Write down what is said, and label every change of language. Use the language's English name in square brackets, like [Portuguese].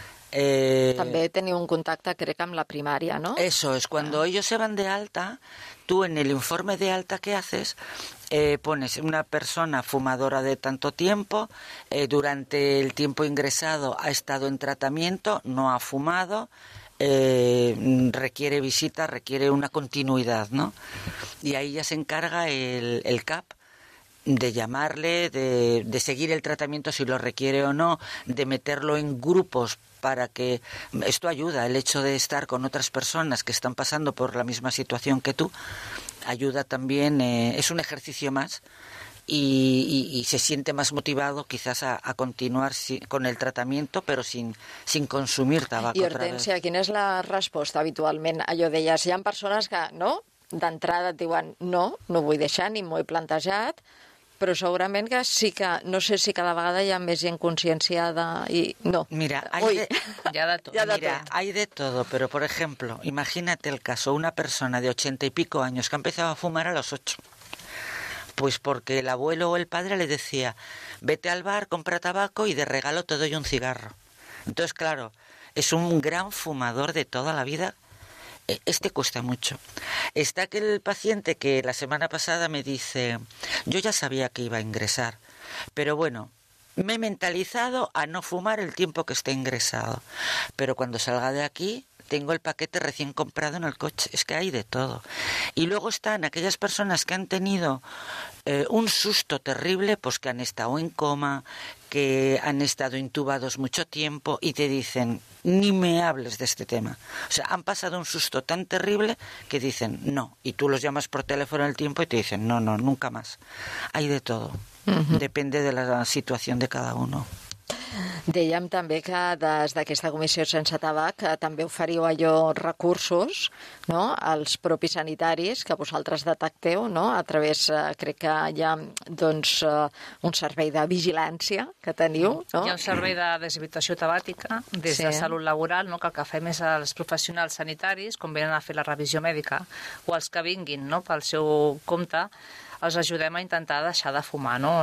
[Catalan] També teniu un contacte, crec, amb la primària, no? [Spanish] Eso es, cuando ellos se van de alta, tú en el informe de alta que haces, pones una persona fumadora de tanto tiempo, durante el tiempo ingresado ha estado en tratamiento, no ha fumado, requiere visita, requiere una continuidad, ¿no? Y ahí ya se encarga el CAP de llamarle, de seguir el tratamiento si lo requiere o no, de meterlo en grupos para que... Esto ayuda, el hecho de estar con otras personas que están pasando por la misma situación que tú, ayuda también, es un ejercicio más. Y se siente más motivado quizás a continuar con el tratamiento, pero sin consumir tabaco. [Catalan] I Hortensia, [Spanish] otra vez. [Catalan] Quina és la resposta habitualment? Allò deies, hi ha persones que no, d'entrada et diuen no vull deixar ni m'ho he plantejat, però segurament que sí que, no sé si cada vegada hi ha més gent conscienciada i no. [Spanish] Mira, hay de todo, pero por ejemplo, imagínate el caso, una persona de 80 y pico años que ha empezado a fumar a los 8. Pues porque el abuelo o el padre le decía, vete al bar, compra tabaco y de regalo te doy un cigarro. Entonces, claro, es un gran fumador de toda la vida. Este cuesta mucho. Está aquel paciente que la semana pasada me dice, yo ya sabía que iba a ingresar, pero bueno, me he mentalizado a no fumar el tiempo que esté ingresado. Pero cuando salga de aquí, tengo el paquete recién comprado en el coche. Es que hay de todo. Y luego están aquellas personas que han tenido un susto terrible, pues que han estado en coma, que han estado intubados mucho tiempo y te dicen, ni me hables de este tema. O sea, han pasado un susto tan terrible que dicen, no. Y tú los llamas por teléfono al tiempo y te dicen, no, nunca más. Hay de todo. Uh-huh. Depende de la situación de cada uno. [Catalan] Dèiem també que des d'aquesta comissió sense tabac també oferiu allò recursos, no?, als propis sanitaris que vosaltres detecteu, no?, a través, crec que hi ha doncs, un servei de vigilància que teniu. No? Hi ha un servei de deshabituació tabàtica des de Salut Laboral, no?, que el que fem és als professionals sanitaris quan venen a fer la revisió mèdica o els que vinguin, no?, pel seu compte, els ajudem a intentar deixar de fumar, no?